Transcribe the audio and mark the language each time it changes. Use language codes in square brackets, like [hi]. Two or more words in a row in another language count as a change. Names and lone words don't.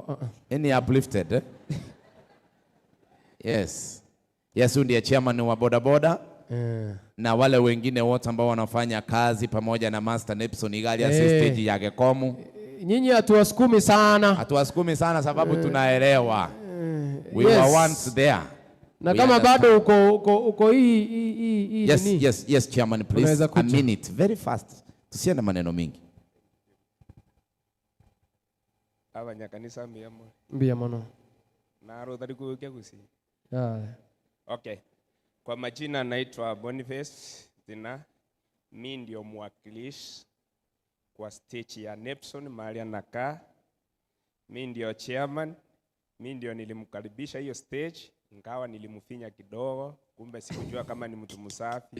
[sw] Ni uplifted. Yes. Yesu ndiye chairman wa bodaboda. Na wale wengine wote ambao wanafanya kazi pamoja na Master Nepson igali stage ya Gekomu. Nyinyi hatuwasukumi sana. Sababu tunaelewa. [en] We were once there. [sw] Na kama bado uko hii [en] Yes chairman please. A minute very fast. [sw] Tusiende maneno mingi. [guz] Abanyakanisa mbia mono. Na rodari kuokia kusi. Okay. [sw] Kwa majina naitwa Boniface Zina. Mimi ndio mwakilishi kwa stage ya Nepson mahali anakaa. Mimi ndio chairman. Mimi ndio nilimkaribisha hiyo stage, ingawa nilimfinya kidogo, kumbe sikujua kama ni mtu msafi.